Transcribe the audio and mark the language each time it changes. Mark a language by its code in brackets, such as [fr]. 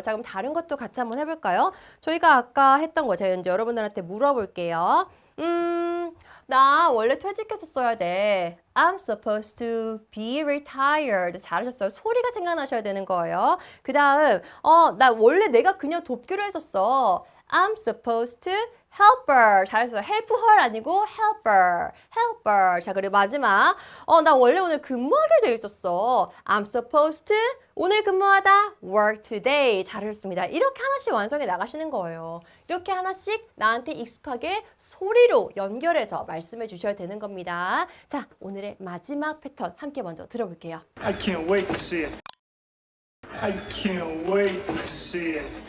[ko] 자, 그럼 다른 것도 같이 한번 해볼까요? 저희가 아까 했던 거 제가 이제 여러분들한테 물어볼게요. 나 원래 퇴직했었어야 돼. [en] I'm supposed to be retired. [ko] 잘하셨어요. 소리가 생각나셔야 되는 거예요. 그 다음, 나 원래 내가 그녀 돕기로 했었어. [en] I'm supposed to help her. [ko] 잘했어요. [en] help her [ko] 아니고 [en] help her. help her. [ko] 자, 그리고 마지막. 나 원래 오늘 근무하기로 되어 있었어. [en] I'm supposed to [ko] 오늘 근무하다 [en] work today. [ko] 잘하셨습니다. 이렇게 하나씩 완성해 나가시는 거예요. 이렇게 하나씩 나한테 익숙하게 소리로 연결해서 말씀해 주셔야 되는 겁니다. 자, 오늘의 마지막 패턴 함께 먼저 들어볼게요. [en] I can't wait to see it. I can't wait to see it.